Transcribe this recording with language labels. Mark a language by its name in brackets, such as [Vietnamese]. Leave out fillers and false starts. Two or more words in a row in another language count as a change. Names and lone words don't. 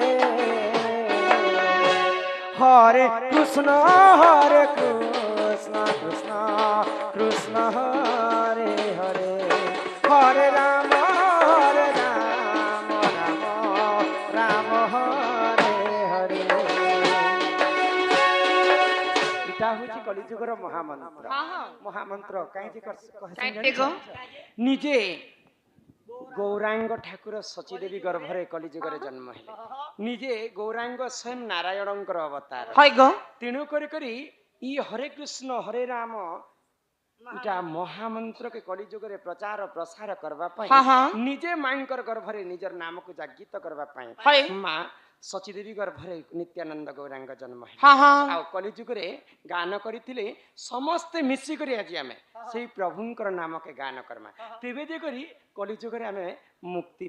[Odia] ହରେ କୃଷ୍ଣ କୃଷ୍ଣ କୃଷ୍ଣ ହରେ ହରେ ହରେ ରାମ ରାମ ହରେ ହରେ ଇଟା ହଉଚି କଳିଯୁଗର ମହାମନ୍ତ୍ର ହଁ ହଁ ମହାମନ୍ତ୍ର କାହେ ଯେ କାହେ ଗୋ? ନିଜେ ଗୌରାଙ୍ଗ ଠାକୁର ଶଚୀଦେବୀ ଗର୍ଭରେ କଳିଯୁଗରେ ଜନ୍ମ ହେଲେ ନିଜେ ଗୌରାଙ୍ଗ ସ୍ୱୟଂ ନାରାୟଣଙ୍କର ଅବତାର हाय गो ତେଣୁ କରି ଏଇ ହରେ କୃଷ୍ଣ ହରେ ରାମ ଇଟା ମହାମନ୍ତ୍ର କୁ କଳିଯୁଗରେ ପ୍ରଚାର ପ୍ରସାର କରିବା ପାଇଁ ହଁ ହଁ ନିଜେ ମାଙ୍କର ଗର୍ଭରେ ନିଜର ନାମ କୁ ଜାଗ୍ରତ କରିବା ପାଇଁ हाय ମା ଶଚୀଦେବୀ ଗର୍ଭରେ ନିତ୍ୟାନନ୍ଦ ଗୌରାଙ୍ଗ ଜନ୍ମ ହେଲେ ହଁ ହଁ ଆ କଳିଯୁଗରେ ଗାନ କରିଥିଲେ ସମସ୍ତ ମିଶି କରି ଆଜି ଆମେ ସେହି ପ୍ରଭୁଙ୍କର ନାମ କୁ ଗାନ କରିବା ତେବେ ଯାଇ କଳିଯୁଗରେ ଆମେ ମୁକ୍ତି